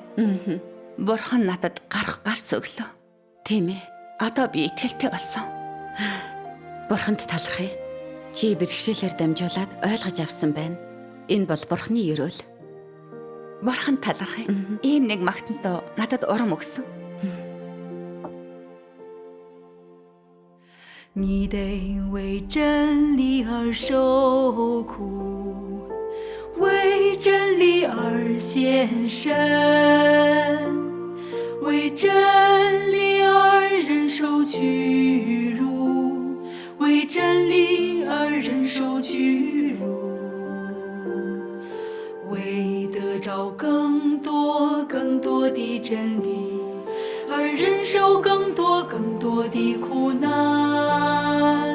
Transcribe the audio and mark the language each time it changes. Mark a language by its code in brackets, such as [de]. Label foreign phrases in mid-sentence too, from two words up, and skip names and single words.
[mn] Бурхан надад гарах гарц өглөө. Тийм ээ. Одоо би итгэлтэй болсон. Бурханд талархъя. Чи бэрхшээлээр дамжуулаад ойлгож авсан байна. Энэ бол Бурханы ерөөл. Бурхан талархъя. Ийм нэг магтантай надад урам өгсөн. [zh] 你得为真理而受苦，为真理而献身，为真理而忍受屈辱， 为真理而忍受屈辱，为得着更多更多的真理而忍受更多更多的苦难。